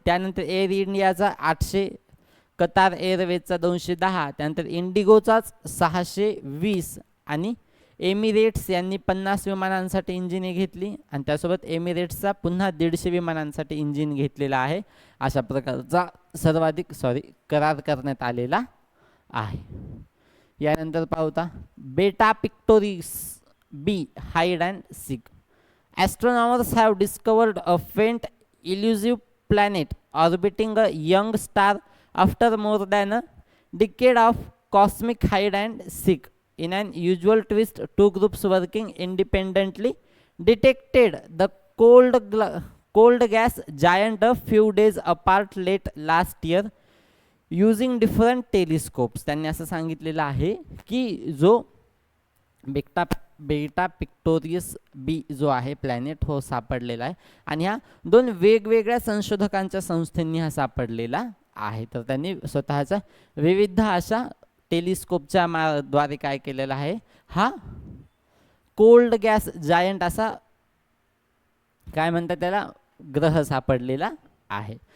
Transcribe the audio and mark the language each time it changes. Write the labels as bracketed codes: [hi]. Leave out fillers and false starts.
[mr] त्यानंतर एअर इंडियाचा 800, कतार एअरवेजचा 210, त्यानंतर इंडिगोचाच 620 आणि एमिरेट्स यांनी 50 विमानांसाठी इंजिने घेतली आणि त्यासोबत एमिरेट्सचा पुन्हा 150 विमानांसाठी इंजिन घेतलेला आहे. अशा प्रकारचा सर्वाधिक करार करण्यात आलेला आहे. यानंतर पाहता बेटा Pictoris B [en] Hide and seek. Astronomers have discovered a faint elusive planet orbiting a young star after more than a decade of cosmic hide and seek. In an usual twist, two groups working independently detected the cold gas giant a few days apart late last year using different telescopes. [mr] त्यांनी असं सांगितलेलं आहे की जो बेटा पिक्टोरियस बी जो आहे planet हो सापडलेला आहे आणि ह्या दोन वेगवेगळ्या संशोधकांच्या संस्थांनी हा सापडलेला आहे. तर त्यांनी स्वतःचा विविध अशा टेलिस्कोपच्या द्वारे काय केलेला आहे, हा कोल्ड गॅस जायंट असा काय म्हणतात त्याला ग्रह सापडलेला आहे.